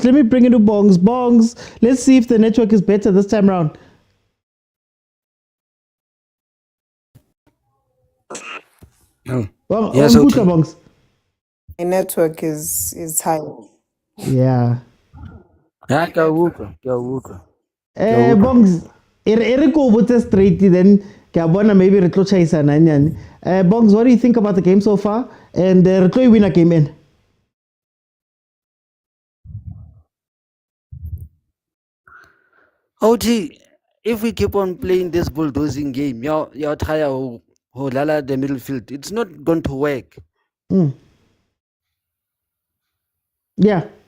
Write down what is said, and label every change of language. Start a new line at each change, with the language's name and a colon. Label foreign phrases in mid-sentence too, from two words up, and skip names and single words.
English: Let me bring it to Bongs. Bongs, let's see if the network is better this time around. Well, Yes, on Bongs. My network is high. Yeah. Bongs,
Southern Sotho: ere ko botse
English: straight then
Southern Sotho: ke a bona maybe re tlo chaisana nyane.
English: Bongs, what do you think about the game so far? And
Southern Sotho: re tlo
English: win a game in. OT, if we keep on playing this bulldozing game, you're try to lala the middle field. It's not going to work. Yeah.